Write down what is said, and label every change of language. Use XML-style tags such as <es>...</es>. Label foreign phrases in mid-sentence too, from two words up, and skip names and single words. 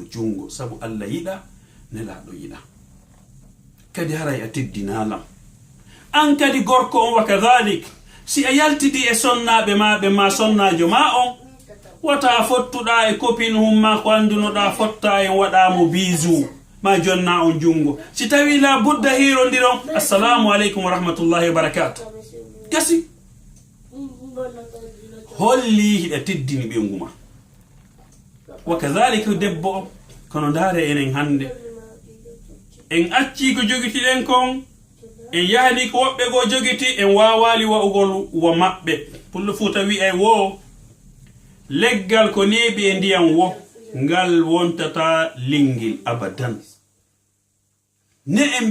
<ff>jungo sabu Allah yida nelaɗo yida kadi haray a teddinalam an kadi gorko on</ff> <ar>وكذلك</ar> <ff>si a yaltidi e sonnaɓe maɓe ma sonnajo ma on wata fottuɗa e copine humma ko andunoɗa fotta en waɗamo bisou ma jonna on jungo si tawi</ff> <ar>لا بد</ar> <ff>hirondiron</ff> <ar>السلام عليكم ورحمة الله وبركاته</ar> <ff>gasi holli hiɗa teddini ɓenguma wakadhalika debbo kono ndare enen hande en acci ko jogitiɗen kon en yahani ko woɓɓe go jogiti en wawali wa'ugol wa maɓɓe pullo fuuta wi'ay wo leggal ko neebi e ndiyam wo ngal wontata lingil abadan ne en</ff>